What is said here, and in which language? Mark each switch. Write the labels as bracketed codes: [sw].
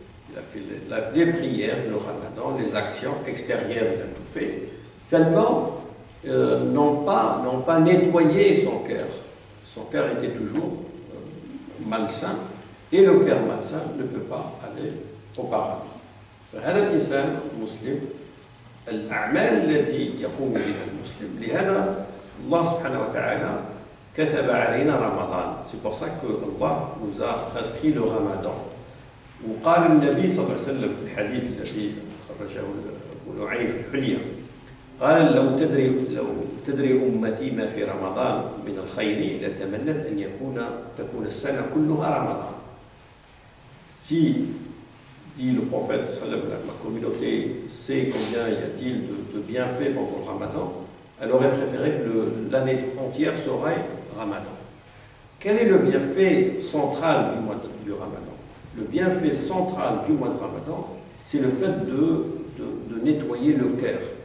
[fr] Il a fait les prières, le ramadan, les actions extérieures, il a tout fait. Seulement, n'ont pas nettoyé son cœur. Son cœur était toujours malsain. et le cœur malsain ne peut pas aller au paradis. [ar] فهذا الإنسان المسلم الأعمال التي يقوم بها المسلم لهذا الله سبحانه وتعالى كتب علينا رمضان. [fr] C'est pour ça que Allah nous a prescrit le Ramadan. [ar] وقال النبي صلى الله عليه وسلم في الحديث الذي خرجه أبو نعيم في الحلية قال لو تدري أمتي ما في رمضان من الخير لتمنت أن تكون السنة كلها رمضان. [fr] Si, dit le prophète, la communauté sait combien y a-t-il de bienfaits pendant le Ramadan, elle aurait préféré que l'année entière serait Ramadan. Quel est le bienfait central du Ramadan? Le bienfait central du mois de Ramadan, c'est le fait de nettoyer le cœur.